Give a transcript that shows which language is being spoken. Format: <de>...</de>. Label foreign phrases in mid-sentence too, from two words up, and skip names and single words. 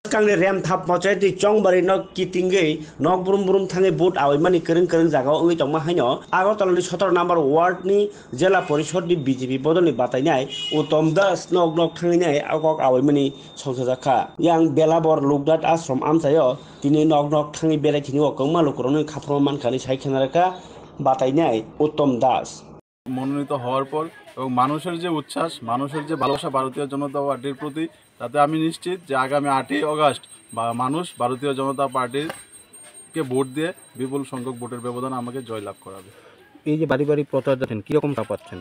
<trp>Kang rem thap mo chai ti chong bari no kitingei nok brum brum thangai boat awai mani kereng kereng jaga oi tongma haino Agartala ni 17 number ward ni jela porishod ni BJP bodol ni batainai Uttom Das nok thangai nai agok awai mani songsajaka yang belabor lukdat ashram amsayo tini nok thangai belai tini okongma lokoroni khapro mankani saikhenaraka batainai Uttom Das</trp> <bn>মনোনীত হওয়ার পর এবং মানুষের যে উচ্ছ্বাস মানুষের যে ভালোবাসা ভারতীয় জনতা পার্টির প্রতি তাতে আমি নিশ্চিত যে আগামী 8ই আগস্ট মানুষ ভারতীয় জনতা পার্টিকে ভোট দিয়ে বিপুল সংখ্যক ভোটের ব্যবধান আমাকে জয়লাভ করাবে। এই যে বাড়ি বাড়ি প্রচার যাচ্ছেন কীরকম তা পাচ্ছেন?</bn>